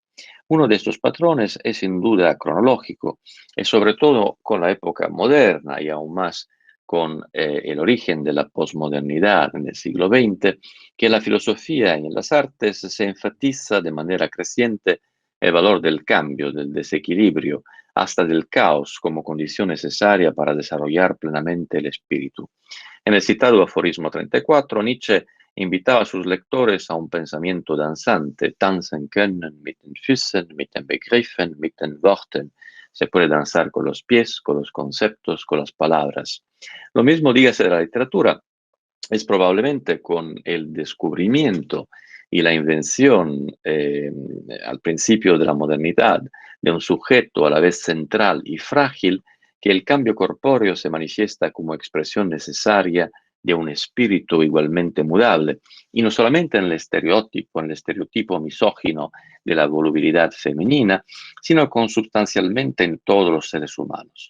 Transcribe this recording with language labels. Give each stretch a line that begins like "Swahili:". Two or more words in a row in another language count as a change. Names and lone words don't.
Spanish: Uno de estos patrones es sin duda cronológico, y sobre todo con la época moderna y aún más con el origen de la posmodernidad en el siglo XX, que en la filosofía y en las artes se enfatiza de manera creciente el valor del cambio, del desequilibrio, hasta del caos como condición necesaria para desarrollar plenamente el espíritu. En el citado aforismo 34, Nietzsche invitaba a sus lectores a un pensamiento danzante,
German: tanzen können mit den Füßen, mit den Begriffen, mit den Worten.
Spanish: Se puede danzar con los pies, con los conceptos, con las palabras. Lo mismo dígase de la literatura. Es probablemente con el descubrimiento y la invención al principio de la modernidad de un sujeto a la vez central y frágil que el cambio corpóreo se manifiesta como expresión necesaria de un espíritu igualmente mudable, y no solamente en el estereotipo misógino de la volubilidad femenina, sino consubstancialmente en todos los seres humanos.